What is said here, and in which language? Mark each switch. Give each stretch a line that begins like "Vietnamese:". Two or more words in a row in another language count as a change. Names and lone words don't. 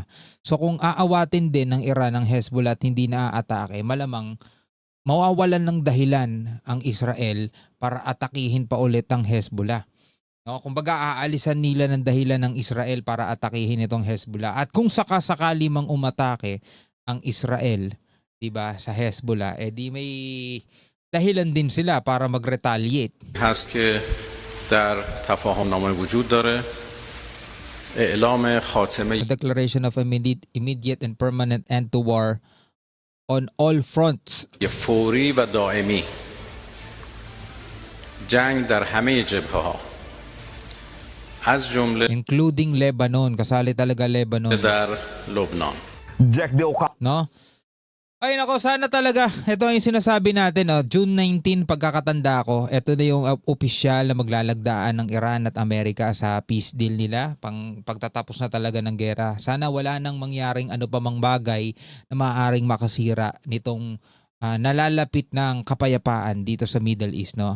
Filipino: So kung aawatin din ng Iran ang Hezbollah at hindi na-atake, malamang mawawalan ng dahilan ang Israel para atakihin pa ulit ang Hezbollah. No, kumbaga aalisan nila ng dahilan ng Israel para atakihin itong Hezbollah. At kung sakasakali mang umatake ang Israel, 'di ba, sa Hezbollah, di may dahilan din sila para mag-retaliate.
Persian: هست که در تفاهمنامه وجود داره اعلام خاتمه
English: A declaration of immediate and permanent end to war on all fronts.
Persian: فوری و دائمی جنگ در همه جبهه‌ها از جمله
English: Including Lebanon,
Filipino: kasali talaga Lebanon,
Persian: در لبنان.
Filipino: Jack De Oca- no? Ay nako, sana talaga, ito yung sinasabi natin, June 19, pagkakatanda ko, ito na yung opisyal na maglalagdaan ng Iran at Amerika sa
English: peace deal
Filipino: nila, pagtatapos na talaga ng gera. Sana wala nang mangyaring ano pa mang bagay na maaaring makasira nitong nalalapit ng kapayapaan dito sa Middle East, no?